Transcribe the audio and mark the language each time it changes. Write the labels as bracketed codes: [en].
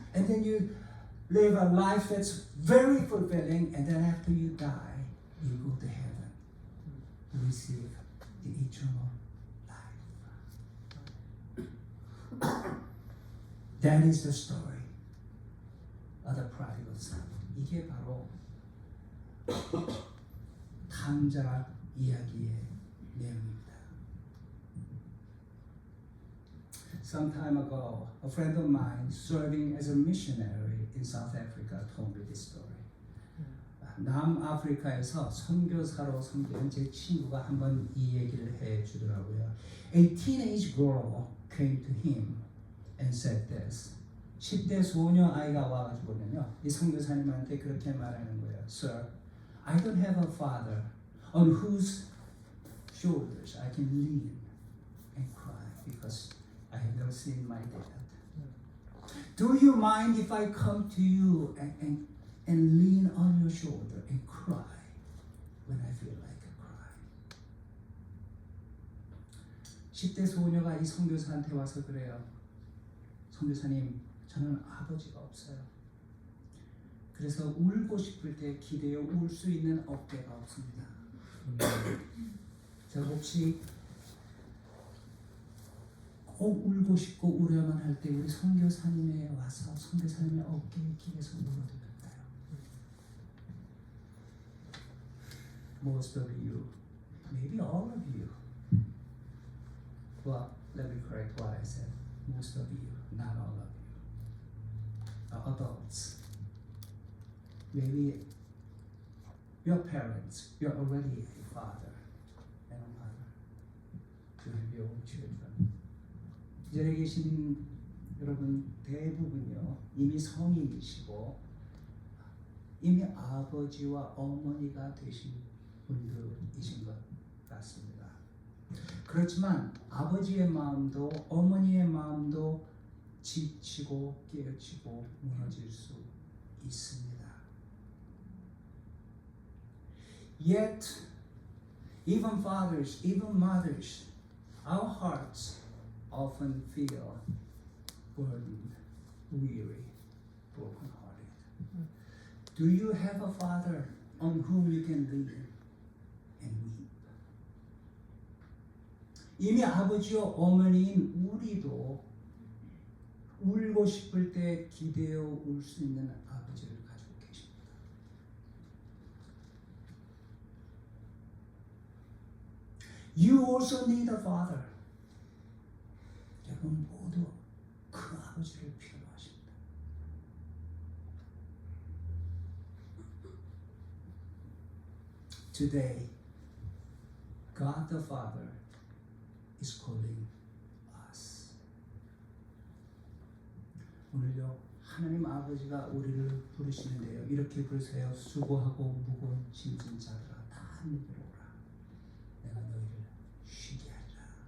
[en] And then you live a life that's very fulfilling, and then after you die, you go to heaven, receive the eternal life. That is the story of the prodigal son. [ko] 이게 바로 탕자 이야기의 내용입니다. [en] Some time ago, a friend of mine serving as a missionary in South Africa told me this story. [ko] 남아프리카에서 선교사로 섬기는 제 친구가 한번 이 얘기를 해주더라고요. [en] A teenage girl came to him and said this. [ko] 10대 소녀 아이가 와가지고는요, 이 선교사님한테 그렇게 말하는 거예요. [en] Sir, I don't have a father on whose shoulders I can lean and cry because I have never seen my dad. Do you mind if I come to you and lean on your shoulder and cry when I feel like a cry? [ko] 10대 소녀가 이 선교사한테 와서 그래요. 선교사님, 저는 아버지가 없어요. 그래서 울고 싶을 때 기대어 울 수 있는 어깨가 없습니다. 자, 혹시 꼭 울고 싶고 우려만 할 때 우리 선교사님에 와서 선교사님의 어깨에 기대서 울어도 될까요? [en] Most of you, maybe all of you. Well, let me correct what I said. Most of you, not all of you. Adults. Maybe your parents, you're already a father and a mother. You have your own children. [ko] 이 자리에 계신 여러분 대부분요 이미 성인이시고 이미 아버지와 어머니가 되신 분들이신 것 같습니다. 그렇지만 아버지의 마음도 어머니의 마음도 지치고 깨어지고 무너질 수 있습니다. [en] Yet, even fathers, even mothers, our hearts often feel burdened, weary, brokenhearted. Do you have a father on whom you can lean and weep? [ko] 이미 아버지와 어머니인 우리도 울고 싶을 때 기대어 울 수 있는 아버지를 가지고 계십니다. [en] You also need a father. [ko] 여러분 모두 그 아버지를 필요로 하십니다. [en] Today, God the Father is calling us. [ko] 오늘요 하나님 아버지가 우리를 부르시는데요. 이렇게 부르세요. 수고하고 무거운 짐진 자들아 다 내게로 오라. 내가 너희를 쉬게 하리라.